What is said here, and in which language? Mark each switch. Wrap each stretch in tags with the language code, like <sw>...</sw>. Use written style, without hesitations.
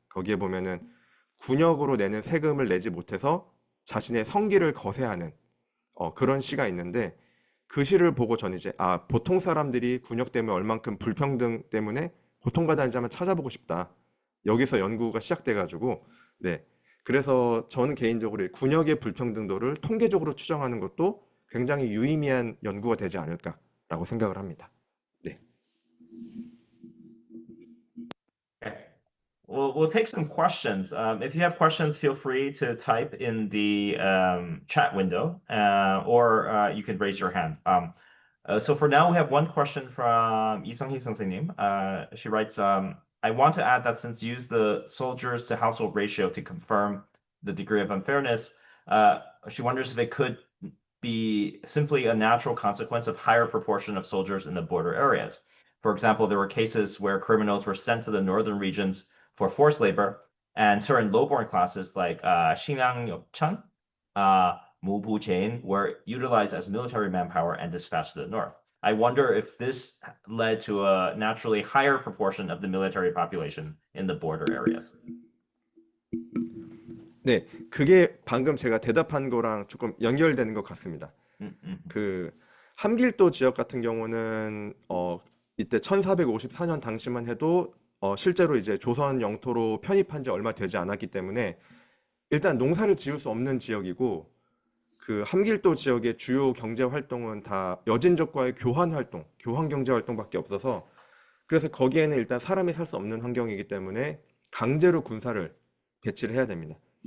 <ko>거기에 보면은 군역으로 내는 세금을 내지 못해서 자신의 성기를 거세하는 그런 시가 있는데 그 시를 보고 저는 이제 보통 사람들이 군역 때문에 얼만큼 불평등 때문에 고통받았는지 한번 찾아보고 싶다. 여기서 연구가 시작돼가지고 네. 그래서 저는 개인적으로 군역의 불평등도를 통계적으로 추정하는 것도 굉장히 유의미한 연구가 되지 않을까라고 생각을 합니다. 네.</ko> <en>Okay. We'll take some questions. If you have questions, feel free to type in the chat window, or you can raise your hand. So for now, we have one question from Isung-hee 선생님. She writes, I want to add that since you use the soldiers to household ratio to confirm the degree of unfairness, she wonders if it could be simply a natural consequence of higher proportion of soldiers in the border areas. For example, there were cases where criminals were sent to the northern regions for forced labor, and certain low-born classes like Shinang Yokchan, Mubu Jain were utilized as military manpower and dispatched to the north. I wonder if this led to a naturally higher proportion of the military population in the border areas.</en> <ko>네, 그게 방금 제가 대답한 거랑 조금 연결되는 것 같습니다. 그 함길도 지역 같은 경우는 이때 1454년 당시만 해도 실제로 이제 조선 영토로 편입한 지 얼마 되지 않았기 때문에 일단 농사를 지을 수 없는 지역이고 그 함길도 지역의 주요 경제 활동은 다 여진족과의 교환 활동, 교환 경제 활동밖에 없어서 그래서 거기에는 일단 사람이 살 수 없는 환경이기 때문에 강제로 군사를 배치를 해야 됩니다.</ko>